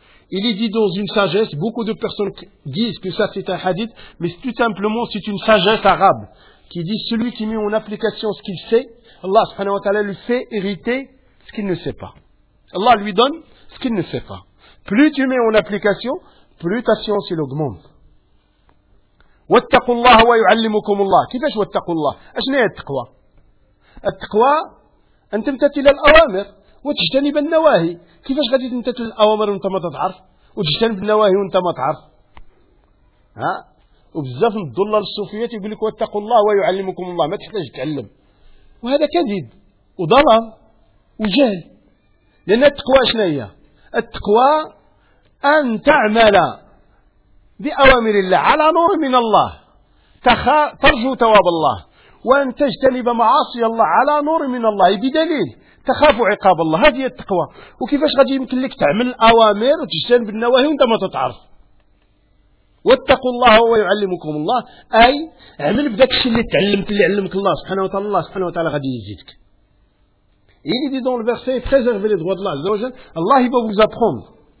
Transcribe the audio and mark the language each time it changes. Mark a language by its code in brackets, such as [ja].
[fr] Il est dit dans une sagesse, beaucoup de personnes disent que ça c'est un hadith, mais tout simplement c'est une sagesse arabe qui dit celui qui met en application ce qu'il sait, Allah subhanahu wa ta'ala lui fait hériter ce qu'il ne sait pas. Allah lui donne ce qu'il ne sait pas. Plus tu mets en application, plus ta science il augmente. [ar] واتقوا الله ويعلمكم الله. كيفاش واتقوا الله؟ اشنا هي التقوى؟ التقوى ان تمتثل الاوامر وتجتنب النواهي. كيفاش غادي تمتثل الاوامر وانت ما تعرف وتجتنب النواهي وانت ما تعرف؟ ها، وبزاف من الضلال الصوفيه يقول لك واتقوا الله ويعلمكم الله، ما تحتاج تعلم، وهذا كذب وضلال وجهل. لان التقوى اشنا هي؟ التقوى أن تعمل بأوامر الله على نور من الله، ترجو ثواب الله، وأن تجتنب معاصي الله على نور من الله بدليل تخاف عقاب الله. هذه التقوى. وكيفاش غادي يمكن لك تعمل الأوامر وتجتنب النواهي وانت ما تتعرف؟ واتقوا الله ويعلمكم الله، أي اعمل بذاك الشيء اللي تعلمت اللي علمك الله سبحانه وتعالى، الله سبحانه وتعالى غادي يزيدك. [fr] Il est dit dans le verset, préservez les droits de l'âge. Allah va vous apprendre.